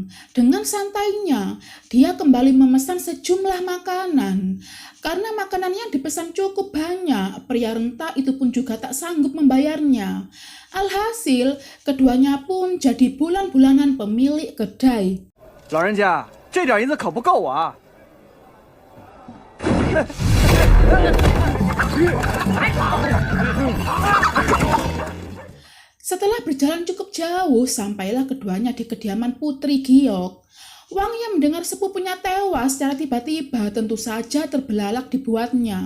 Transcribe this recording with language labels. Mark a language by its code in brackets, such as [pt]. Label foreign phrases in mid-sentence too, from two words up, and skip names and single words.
[id] Dengan santainya, dia kembali memesan sejumlah makanan. Karena makanan yang dipesan cukup banyak, pria renta itu pun juga tak sanggup membayarnya. Alhasil, keduanya pun jadi bulan-bulanan pemilik kedai. [zh] 老人家，这点银子可不够啊！ [id] Setelah berjalan cukup jauh, sampailah keduanya di kediaman Putri Giok. Wang yang mendengar sepupunya tewas secara tiba-tiba tentu saja terbelalak dibuatnya.